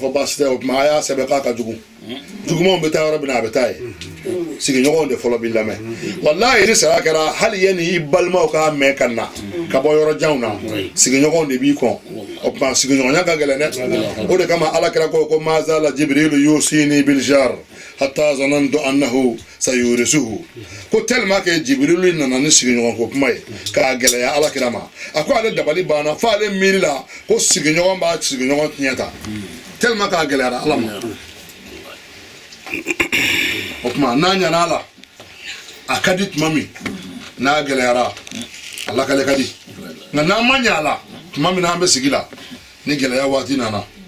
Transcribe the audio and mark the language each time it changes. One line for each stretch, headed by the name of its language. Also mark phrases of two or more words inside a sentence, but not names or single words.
Bambara: fɔ baasi tɛ o tuma a y'a sɛbɛn k'a ka jugu jugumanw bɛ taa yɔrɔ min na a bɛ taa ye sigiɲɔgɔnw de fɔlɔ b'i lamɛn walayi ni saya kɛra hali yanni i balimaw k'a mɛn ka na ka bɔ yɔrɔ janw na sigiɲɔgɔnw de b'i kɔn o tuma sigiɲɔgɔnya ka gɛlɛn dɛ o de kama ala kɛra ko
Arabic: ما زال جبريل يوصيني بالجار حتى ظننت أنه سيورثه
Bambara: ko
French: tellement que
Bambara: jibrilu nana ni sigiɲɔgɔn ko kuma ye k'a gɛlɛya ala kira ma a ko ale dabali banna fo ale miiri la ko sigiɲɔgɔn b'a sigiɲɔgɔn tiɲɛ ta tellement k'a gɛlɛyara ala ma o tuma n'a ɲana la a ka di tuma min n'a gɛlɛyara a lakale ka di nka n'an ma ɲa a la tuma min n'an bɛ sigi la ni gɛlɛya waati nana